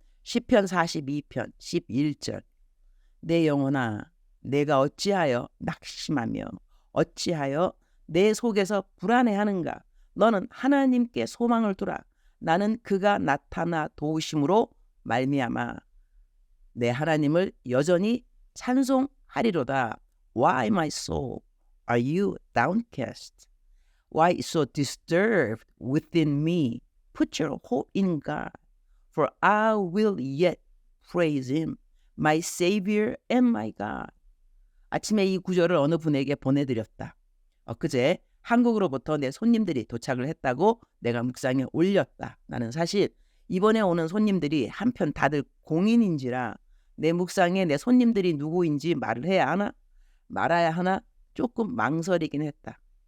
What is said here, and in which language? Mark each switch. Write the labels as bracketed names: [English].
[Korean] 시편 42편 11절. 내 영혼아, 내가 어찌하여 낙심하며 어찌하여 내 속에서 불안해하는가. 너는 하나님께 소망을 두라. 나는 그가 나타나 도우심으로 말미암아 내 하나님을 여전히 찬송하리로다. [English] Why my soul are you downcast? Why so disturbed within me? Put your hope in God, for I will yet praise him, my Savior and my God. [Korean] 아침에 이 구절을 어느 분에게 보내드렸다. 엊그제 한국으로부터 내 손님들이 도착을 했다고 내가 묵상에 올렸다. 나는 사실 이번에 오는 손님들이 한편 다들 공인인지라 내 묵상에 내 손님들이 누구인지 말을 해야 하나 말아야 하나 조금 망설이긴 했다.